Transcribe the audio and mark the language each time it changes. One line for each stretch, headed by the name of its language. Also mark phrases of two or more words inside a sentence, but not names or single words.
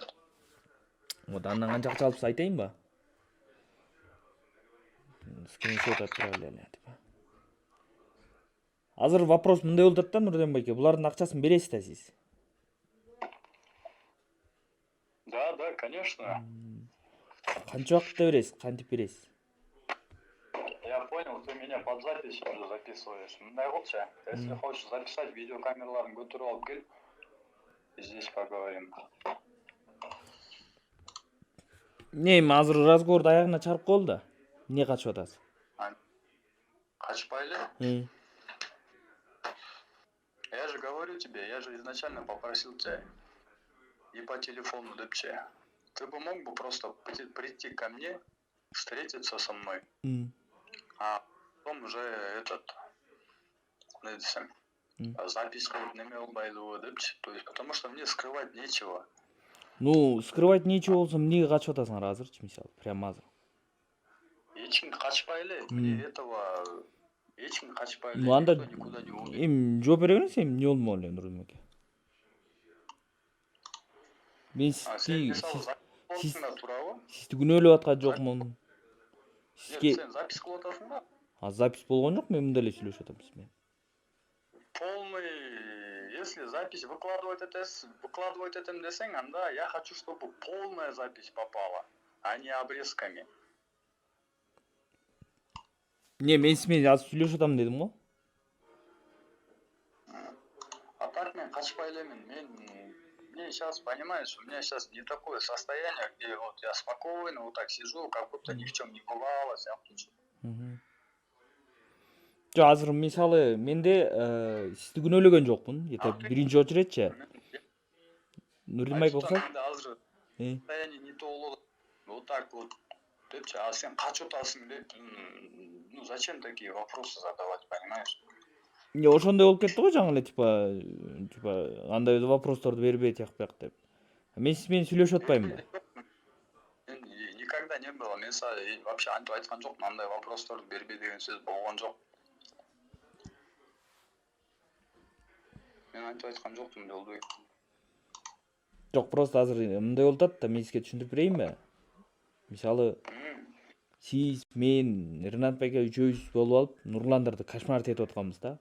Kyrgyz: Вот андан канча акча алыпсыз айтайынбы? Скриншот алып тура эле деп. Азыр вопрос мындай болуп атат да, Нурден байке, булардын акчасын бересиз да сиз?
Russian: Да, конечно.
Kyrgyz: Канча убакытта бересиз, кантип бересиз?
Russian: Я понял, ты меня под запись уже записываешь.
Kyrgyz: Мындай кылчы,
Russian: если хочешь записать,
Kyrgyz: видеокамераларын көтөрүп алып кел.
Russian: Здесь поговорим.
Kyrgyz: Эми азыр разговорду аягына чыгарып коелу да. Эмне качып атасыз? Качпайлы?
Russian: Я же говорю тебе, я же изначально попросил тебя и по телефону, депче. Ты бы мог бы просто прийти ко мне, встретиться со мной, а потом уже запись
Kyrgyz: неме болбайды депчи.
Russian: То есть, потому что мне скрывать нечего.
Kyrgyz: Ну,
Russian: скрывать нечего
Kyrgyz: болсо эмнеге качып атасыңар азырчы, мисалы, прямо азыр? Эч ким качпайлы,
Russian: мне этого
Kyrgyz: эч ким качпайлы. Ну, анда
Russian: никуда не уйдет.
Kyrgyz: эми жооп бере бериңиз, эми эмне болмок эле Нурден байке? Мен сизди туурабы? Сизди күнөөлөп аткан жокмун. Сизге сен запись кылып атасың да? Запись болгон жок, мен мындай эле сүйлөшүп атам сиз менен.
Russian: Полный, если запись выкладывать
Kyrgyz: этим десең, анда
Russian: я хочу, чтобы полная запись попала, а не обрезками.
Kyrgyz: Не, мен сиз менен азыр сүйлөшүп атам дедим го. А так мен качпай элемин.
Russian: Мне сейчас, понимаешь, у меня сейчас не такое состояние, где вот я спокойно вот так сижу, как будто ни в чем не бывало,
Kyrgyz: Жок, азыр мисалы менде сизди күнөөлөгөн жокмун. Биринчи очередчи. Нурден байке окшойт.
Russian: Азыр состояние не то болот. Вот так вот.
Kyrgyz: Депчи, а сен качып атасың деп,
Russian: ну зачем такие вопросы задавать, понимаешь?
Kyrgyz: Не, ошондой болуп кетти го жаңы эле типа андай вопросторду бербей тияк бияк деп. Мен сиз менен сүйлөшүп атпаймынбы?
Russian: Никогда не было.
Kyrgyz: Мен вообще антип айткан жокмун, андай вопросторду бербей деген сөз болгон жок. Мен антип айткан жокмун, Жолдобек. Жок, просто азыр мындай болуп атат да, мен сизге түшүндүрүп берейинби? Мисалы, сиз, мен, Ринат байке үчөөбүз болуп алып, Нурландарды кошмар этип атканбыз да.